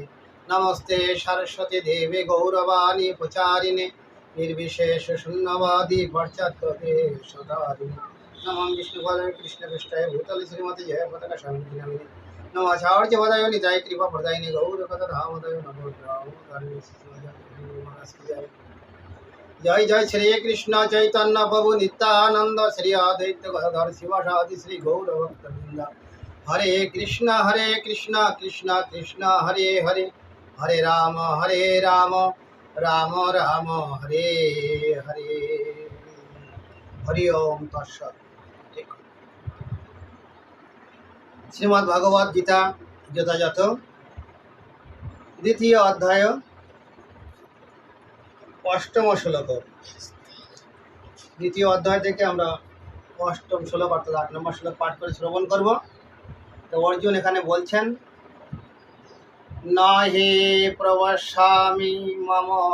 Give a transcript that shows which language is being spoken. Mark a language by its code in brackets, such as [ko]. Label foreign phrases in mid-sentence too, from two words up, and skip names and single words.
[sa] नमस्ते सरस्वती देवी गौरवाणी प्रचारिणे निर्विशेष शून्यवादी पाश्चात्यदेशधारिणे। नमः विष्णुपदाय कृष्णपृष्ठाय भूतले श्रीमते जयपताका स्वामिनीति नामिने। नमः आचार्यपदाय निताय कृपाप्रदायिने गौरकथाधामोदय नमो रामकारिणे जय। जय जय श्री कृष्ण चैतन्य प्रभु नित्यानंद श्री अद्वैत गदाधर शिवासादि श्री गौर भक्तवृंद। हरे कृष्ण कृष्ण कृष्ण हरे हरे, हरे राम राम राम हरे हरे। हरि ओम तत्सत्। [bn] श्रीमद् भगवद गीता যথাযথ দ্বিতীয় অধ্যায় অষ্টম শ্লোক। দ্বিতীয় অধ্যায় থেকে আমরা অষ্টম শ্লোক অর্থাৎ 8 নম্বর শ্লোক পাঠ করে শ্রবণ করব। তো অর্জুন এখানে বলছেন, [sa] না হে প্রবস্যামি মম